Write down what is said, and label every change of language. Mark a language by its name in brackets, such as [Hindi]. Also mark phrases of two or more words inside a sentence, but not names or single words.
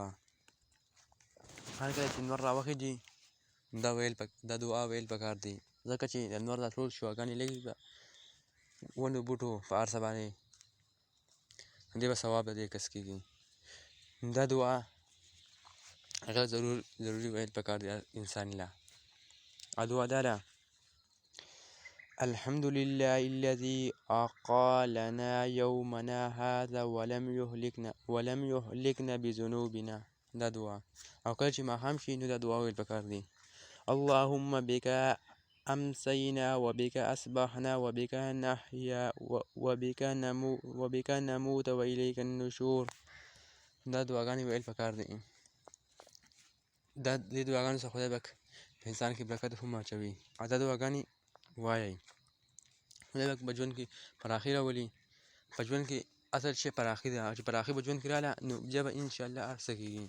[Pashto] هر کله چې لمر راوخېږي دا دعا ویل پکار دي، ځکه چې د لمر دا ټول شعاګانې لګي په ونو بوټو په هر څه باندې، دې به ثواب د دې کس کېږي. دا دعا هغه ضروري ویل پکار دي انسان له. او دعا دا ده: [Arabic] الحمد لله الذي أقالنا يومنا هذا ولم يهلكنا بذنوبنا. [Pashto] دا دعا. او کله چې ماښام شي نو دا دعا ویل پکار دي: [Arabic] اللهم بك أمسينا وبك أصبحنا وبك نحيا وبك نموت وإليك النشور. [Pashto] دا دعاګانې ویل پکار دي. دې دعاګانو څخه خدای پاک په انسان کې برکت هم اچوي. او دا دعاګانې وایئ، خدای پاک په ژوند کې پراخي راولي. په ژوند کې اصل شی پراخي ده، چې پراخي په ژوند کې راغله نو بیا به انشاءالله هر څه کېږي.